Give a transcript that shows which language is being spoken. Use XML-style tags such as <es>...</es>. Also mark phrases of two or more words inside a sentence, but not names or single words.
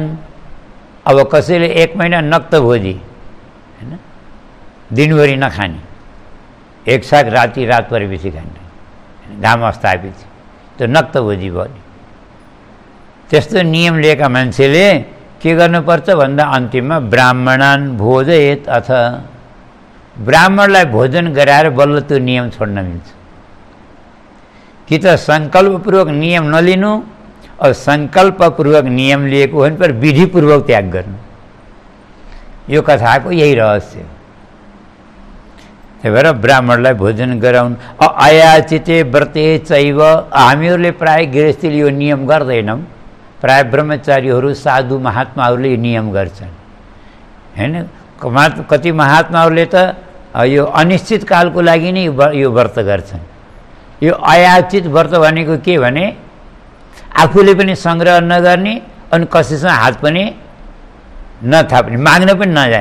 <ne>अब कसैले 1 महिना नक्त भोजी, हैन, दिनभरि नखाने, एक साग राति रात परेपछि खाने, घाम अस्ताएपछि, त्यो नक्त भोजी भयो। त्यस्तो नियम लिएका मान्छेले के गर्नुपर्छ भन्दा अन्तिममा</ne> <sa>ब्राह्मणान भोजयेत अथ।</sa> <ne>ब्राह्मणलाई भोजन गराएर बल्ल त्यो नियम छोड्न मिल्छ। कि त सङ्कल्पपूर्वक नियम नलिनु, और सङ्कल्पपूर्वक नियम लिएको हो भने पर विधिपूर्वक त्याग गर्नु। यो कथाको यही रहस्य हो। त्यही भएर ब्राह्मणलाई भोजन गराउनु।</ne> <sa>अयाचिते व्रते चैव।</sa> <ne>हामीहरूले प्राय गृहस्थीले यो नियम गर्दैनौँ। प्राय ब्रह्मचारीहरू, साधु महात्माहरूले यो नियम गर्छन्, हैन? कति महात्माहरूले त यो अनिश्चित कालको लागि नै यो व्रत गर्छन्। यो अयाचित व्रत भनेको के भने आफूले पनि सङ्ग्रह नगर्ने अनि कसैसँग हात पनि नथाप्ने, माग्न पनि नजाने।</ne>